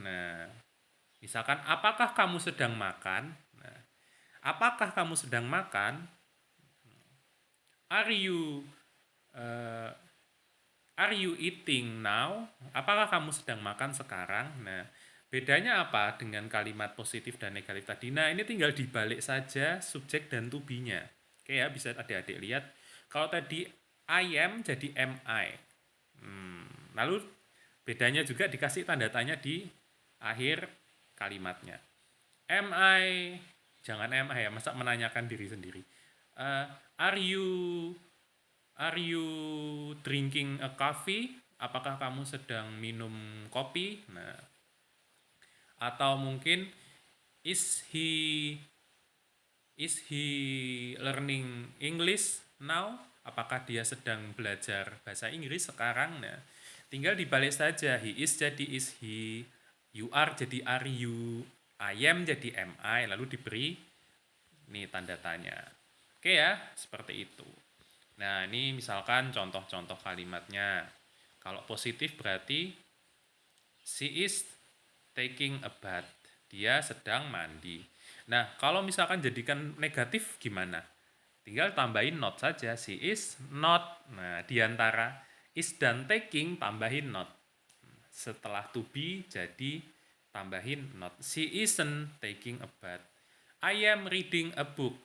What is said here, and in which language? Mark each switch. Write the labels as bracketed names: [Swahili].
[Indonesian] Nah, misalkan apakah kamu sedang makan? Nah, apakah kamu sedang makan? [English] Are you uh, Are you eating now? [Indonesian] Apakah kamu sedang makan sekarang? Nah, bedanya apa dengan kalimat positif dan negatif tadi? Nah, ini tinggal dibalik saja subjek dan to be-nya. Oke ya, bisa adik-adik lihat. Kalau tadi I am jadi am I. Lalu bedanya juga dikasih tanda tanya di akhir kalimatnya. Am I, jangan am I ya, masa menanyakan diri sendiri. [English] Uh, are you Are you drinking a coffee? [Indonesian] Apakah kamu sedang minum kopi? Nah, atau mungkin [English] is he is he learning English now? [Indonesian] Apakah dia sedang belajar bahasa Inggris sekarang? Nah, tinggal dibalik saja. He is jadi is he, you are jadi are you, I am jadi am I, lalu diberi ini tanda tanya. Oke ya, seperti itu. Nah, ini misalkan contoh-contoh kalimatnya. Kalau positif berarti [English] she is taking a bath. [Indonesian] Dia sedang mandi. Nah, kalau misalkan jadikan negatif gimana? Tinggal tambahin not saja. [English] She is not. [Indonesian] Nah, diantara is dan taking tambahin not. Setelah to be jadi tambahin not. [English] She isn't taking a bath. I am reading a book.